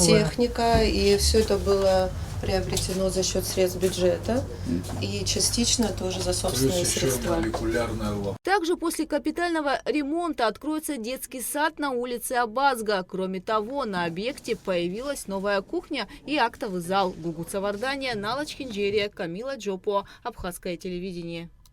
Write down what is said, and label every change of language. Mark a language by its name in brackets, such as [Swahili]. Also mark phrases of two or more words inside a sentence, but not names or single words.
[Russian] техника, и все это было приобретено за счет средств бюджета и частично тоже за собственные Плюс еще средства. молекулярная лаборатория. Также после капитального ремонта откроется детский сад на улице Абазга. Кроме того, на объекте появилась новая кухня и актовый зал. Гугуца Вардания, Налач Хинджерия, Камила Джопо, Абхазское телевидение.